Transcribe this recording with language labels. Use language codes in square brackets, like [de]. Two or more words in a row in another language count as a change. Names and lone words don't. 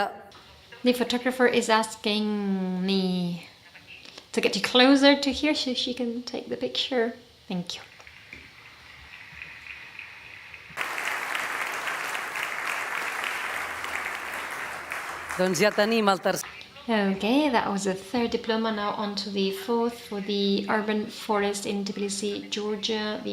[en] The photographer is asking me to get you closer to here so she can take the picture. Thank you. [ca] Doncs ja tenim el tercer... [en] Okay, that was the third diploma. Now on to the fourth for the urban forest in Tbilisi, Georgia.